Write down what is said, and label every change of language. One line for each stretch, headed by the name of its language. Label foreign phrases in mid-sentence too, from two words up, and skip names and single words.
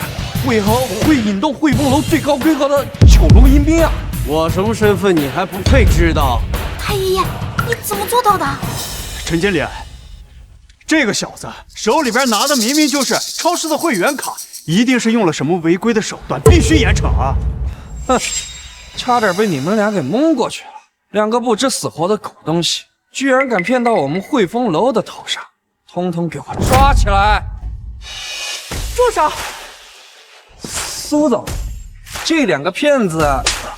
Chinese: 为何会引动汇丰楼最高规格的9龙阴兵啊？我什么身份你还不配知道？太爷爷，你怎么做到的？陈经理，这个小子手里边拿的明明就是超市的会员卡，一定是用了什麼違規的手段，必須嚴懲啊！哼，差點被你們倆給蒙過去了，兩個不知死活的狗東西，居然敢騙到我們匯豐樓的頭上！通通給我抓起來！住手！蘇總，這兩個騙子啊！